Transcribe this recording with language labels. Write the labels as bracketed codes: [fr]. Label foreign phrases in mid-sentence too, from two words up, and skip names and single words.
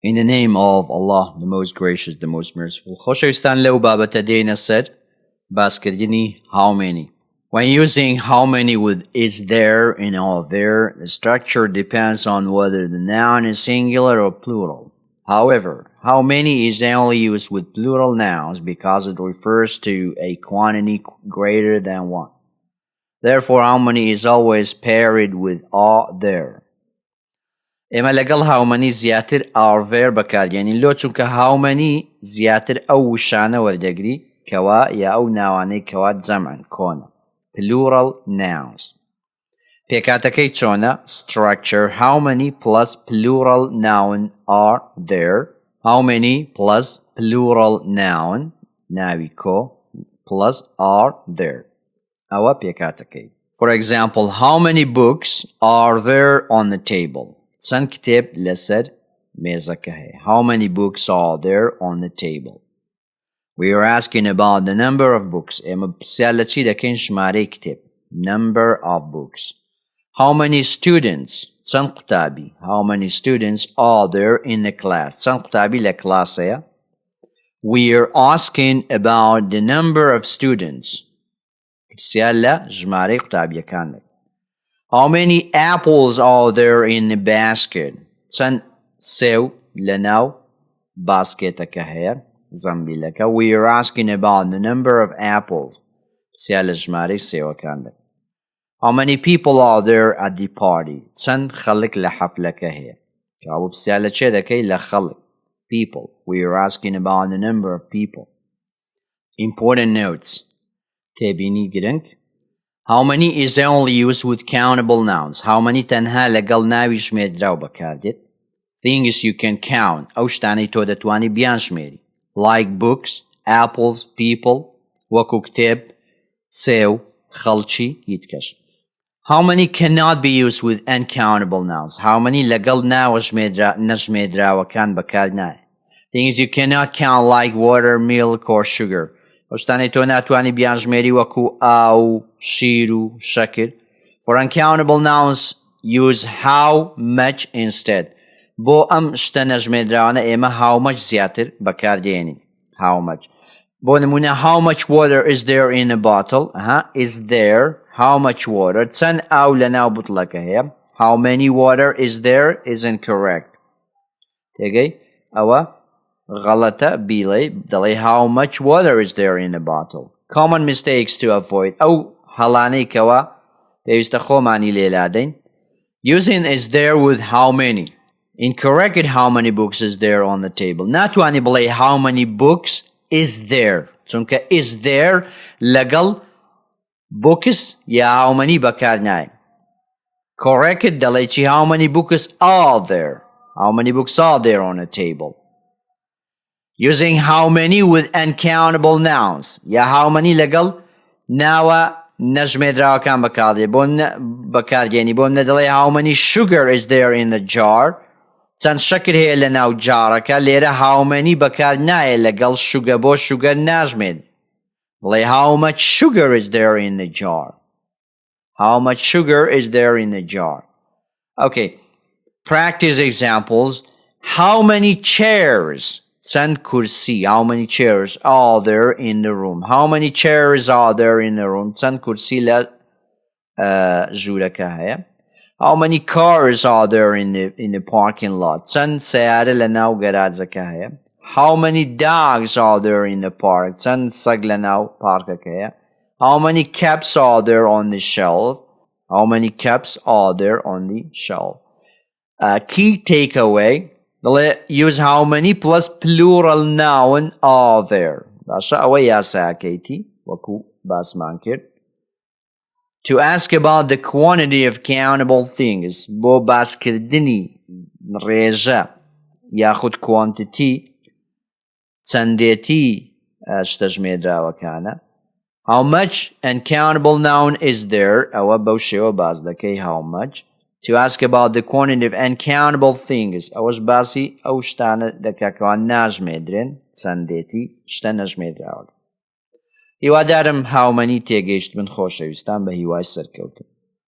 [en] In the name of Allah, the most gracious, the most merciful. [ckb] خۆشەویستان لەو بابەتە دێینە سەر باسکردنی [en] how many. When using how many with is there and all there, the structure depends on whether the noun is singular or plural. However, how many is only used with plural nouns because it refers to a quantity greater than one. Therefore, how many is always paired with are there. [ckb] ئێمە لەگەڵ [en] how many [ckb] زیاتر [en] are there [ckb] بەکارگێنین لۆ چونکە [en] how many [ckb] زیاتر ئەو وشانە وەردەگری کەوا یا ئەو ناوانەی کەوا جەمعن کۆنە [en] plural nouns. [ckb] پێکاتەکەی چۆنە [en] structure how many plus plural noun are there. How many plus plural noun [ckb] ناوی کۆ [en] plus are there. [ckb] ئەوە پێکاتەکەی. [en] For example, how many books are there on the table? [ckb] چەند کتێب لەسەر مێزەکە هەیە. [en] How many books are there on the table? We are asking about the number of books. [ckb] ئێمە پرسیار لە چی دەکەین؟ ژمارەی کتێب. [en] Number of books. How many students? [ckb] چەند قوتابی. [en] How many students are there in the class? [ckb] چەند قوتابی لە کلاس هەیە. [en] We are asking about the number of students. [ckb] پرسیار لە ژمارەی قوتابیەکان دەکەین. [en] How many apples are there in the basket? [ckb] چەند سێو لەناو باسکێتەکە هەیە زەمبیلەکە. [en] We are asking about the number of apples. [ckb] پرسیار لە ژمارەی سێوەکان دەکەین. [en] How many people are there at the party? [ckb] چەند خەڵک لە حەفلەکە هەیە. کابوو پرسیار لە چێ دەکەی؟ لە خەڵک. [en] People. We are asking about the number of people. Important notes. [ckb] تێبینی گرنگ. [en] How many is only used with countable nouns. How many [ckb] تەنها لەگەڵ ناوی ژمێردراو بەکاردێت. [en] Things you can count. [ckb] ئەو شتانەی تۆ دەتوانی بیان ژمێری. [en] Like books, apples, people, [ckb] وەکو کتێب، سێو، خەڵکی، هیچ کەس. [en] How many cannot be used with uncountable nouns. How many [ckb] لەگەڵ ناوە نەژمێردراوەکان بەکار نایە. [en] Things you cannot count like water, milk or sugar. [ckb] ئەوشتانەی تۆ ناتوانی بیان ژمێری وەکو ئاو، شیر و شەکر. [en] For uncountable nouns, use how much instead. [ckb] بۆ ئەم شتە نەژمێردراوانە ئێمە [en] how much [ckb] زیاتر بەکاردێنین. [en] How much. [ckb] بۆ نمونە [en] how much water is there in a bottle. Is there. How much water. [ckb] چەند ئاو لەناو بوتڵەکە هەیە. [en] How many water is there is incorrect. [ckb] تێگەی؟ ئەوە غەڵەتە بیڵێ دەڵێ [en] how much water is there in a bottle. Common mistakes to avoid. [ckb] ئەو هەڵانەی کەوا پێویستە خۆمانی لێلادەین. [en] Using is there with how many. Incorrect how many books is there on the table. [ckb] ناتوانی بڵێ [en] how many books is there. [ckb] چونکە [en] is there [ckb] لەگەڵ books یا [en] how many [ckb] بەکار نایە. [en] Correct [ckb] دەڵێ چی [en] how many books are there. How many books are there on a table. Using how many with uncountable nouns. [ckb] یا [en] how many [ckb] لەگەڵ ناوە نەژمێردراوەکان بەکارگێنی بۆم نەدەڵێ [en] how many sugar is there in the jar. [ckb] چەند شەکر هەیە لە ناو جارەکە لێرە [en] how many [ckb] بەکار نایە لەگەڵ شوگە بۆ شوگەر ناژمێن. [en] بڵێ how much sugar is there in the jar. How much sugar is there in the jar. Okay. Practice examples. How many chairs? [ckb] چەند کورسی. [en] How many chairs are there in the room. How many chairs are there in the room. [ckb] چەند کورسی لە ژوورەکە هەیە. [en] How many cars are there in the parking lot. [ckb] چەند سیارە لە ناو گەراجەکە هەیە. [en] How many dogs are there in the park. [ckb] چەند سەگ لە ناو پارکەکە هەیە. [en] How many cups are there on the shelf. How many cups are there on the shelf. Key takeaway. Use how many plus plural noun are there. [ckb] باشە ئەوە یاساکەیتی وەکو باسمان کرد. [en] To ask about the quantity of countable things. [ckb] بۆ باسکردنی ڕێژە یاخود quantity چەندێتی شتە ژمێردراوەکانە. [en] How much uncountable noun is there. [ckb] ئەوە بەو شێوە باس دەکەی [en] how much. To ask about the quantity of uncountable things. [ckb] ئەوەش باسی ئەو شتانە دەکەکەوان ناژمێدرێن چەندێتی شتە نەژمێدراوە. هیوادارم [en] how many [ckb] تێگەیشت بن خۆشەویستان بە هیوای سەرکەوتن.